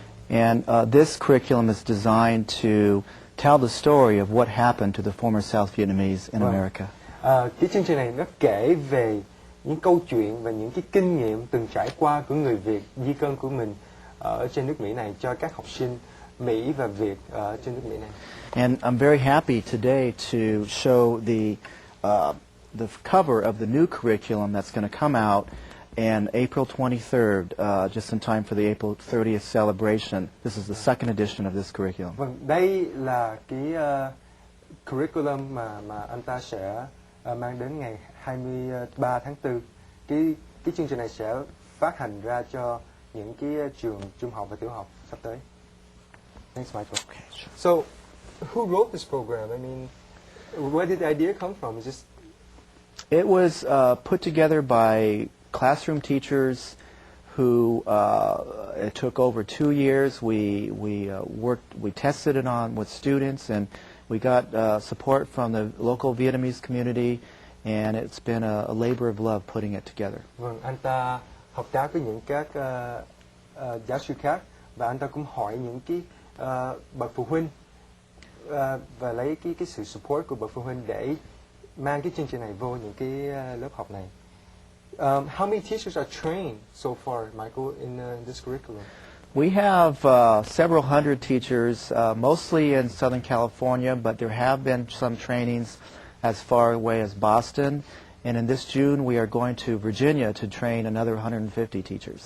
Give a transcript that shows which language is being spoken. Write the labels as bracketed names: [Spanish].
[English] And this curriculum is designed to tell the story of what happened to the former South Vietnamese in America. [Vietnamese] Cái chương trình này nó kể về những câu chuyện và những cái kinh nghiệm từng trải qua của người Việt di cư của mình ở trên nước Mỹ này cho các học sinh Mỹ và Việt ở trên nước Mỹ này. [English] And I'm very happy today to show the cover of the new curriculum that's going to come out on April 23rd, just in time for the April 30th celebration. This is the second edition of this curriculum. [Vietnamese] Vâng, đây là cái curriculum mà anh ta sẽ mang đến ngày 23 tháng 4. Cái chương trình này sẽ phát hành ra cho những cái trường trung học và tiểu học sắp tới. [English] Thanks, Michael. Okay, sure. So, who wrote this program? I mean, where did the idea come from? It was put together by classroom teachers who it took over 2 years. We tested it on with students, and we got support from the local Vietnamese community, and it's been a labor of love putting it together. [Vietnamese] Vâng, anh ta hợp tác với những các giáo sư khác, và anh ta cũng hỏi những cái bậc phụ huynh và lấy cái sự support của bậc phụ huynh để mang cái chương trình này vô những cái lớp học này. [English] How many teachers are trained so far, Michael, in this curriculum? We have several hundred teachers, mostly in Southern California, but there have been some trainings as far away as Boston. And in this June, we are going to Virginia to train another 150 teachers.